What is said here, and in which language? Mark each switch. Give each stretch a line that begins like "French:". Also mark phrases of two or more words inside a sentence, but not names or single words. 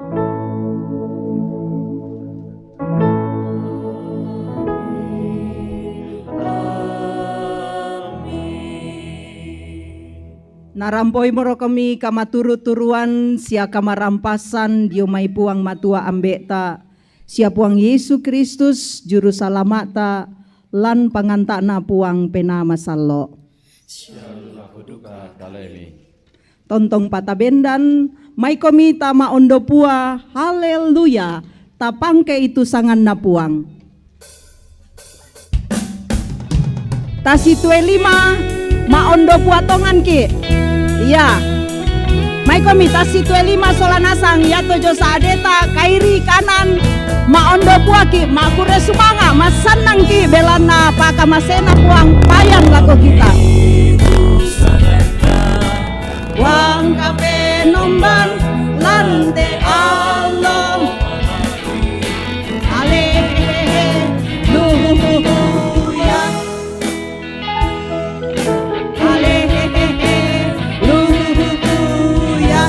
Toraja-Sa'dan: Narampoi moro kami kamaturu-turuan sia kamarampasan diomai puang matua ambekta sia puang Yesus Kristus juru salamata lan pangantakna puang pena masallo. Tontong patabendan mai komi tama ondo pua haleluya tapangke itu sangan na puang. Tasi 25 ma ondo pua tongan ki. Iya, mai komi tasi 25 solanasang ya tojo saadeta kairi kanan ma ondo puaki ma kure sumanga ma sanang ki belana paka masena puang payang lago kita. Wang kape nombang lante Allah haleluya haleluya.